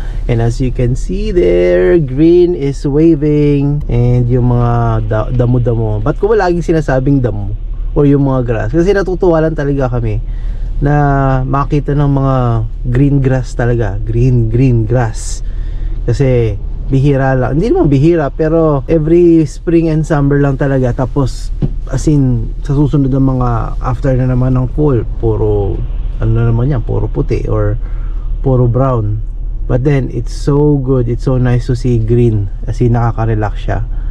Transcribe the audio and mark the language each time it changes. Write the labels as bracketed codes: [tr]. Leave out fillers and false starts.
[en] And as you can see there, green is waving. [tl] And yung mga damo-damo. Ba't ko ba laging sinasabing damo? Or yung mga grass? Kasi natutuwa lang talaga kami na makita ng mga green grass talaga. Green grass. Kasi bihira lang, hindi naman bihira, pero every spring and summer lang talaga. Tapos as in sa susunod ng mga after na naman ng fall, puro naman yan, puro puti or puro brown. [en] But then it's so good, it's so nice to see green, [tl] as in nakaka-relax siya.